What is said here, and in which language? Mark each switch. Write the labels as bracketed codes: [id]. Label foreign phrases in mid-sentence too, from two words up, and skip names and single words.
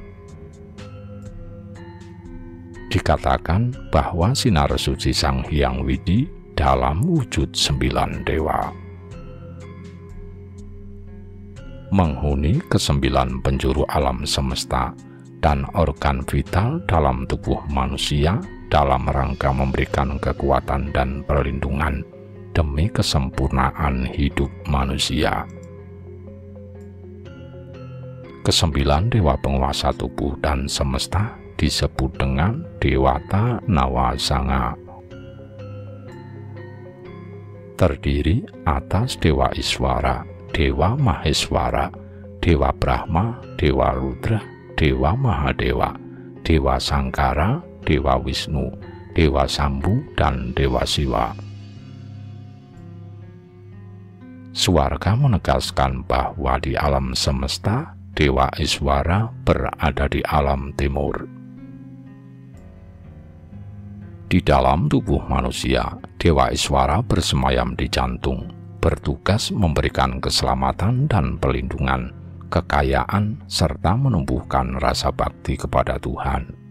[id] Dikatakan bahwa sinar suci Sang Hyang Widi dalam wujud 9 dewa, menghuni ke-9 penjuru alam semesta dan organ vital dalam tubuh manusia dalam rangka memberikan kekuatan dan perlindungan demi kesempurnaan hidup manusia. Ke-9 dewa penguasa tubuh dan semesta disebut dengan Dewata Nawasanga. Terdiri atas Dewa Iswara, Dewa Maheswara, Dewa Brahma, Dewa Rudra, Dewa Mahadewa, Dewa Sangkara, Dewa Wisnu, Dewa Sambu, dan Dewa Siwa. Swarga menegaskan bahwa di alam semesta, Dewa Iswara berada di alam timur. Di dalam tubuh manusia, Dewa Iswara bersemayam di jantung, bertugas memberikan keselamatan dan perlindungan, kekayaan, serta menumbuhkan rasa bakti kepada Tuhan.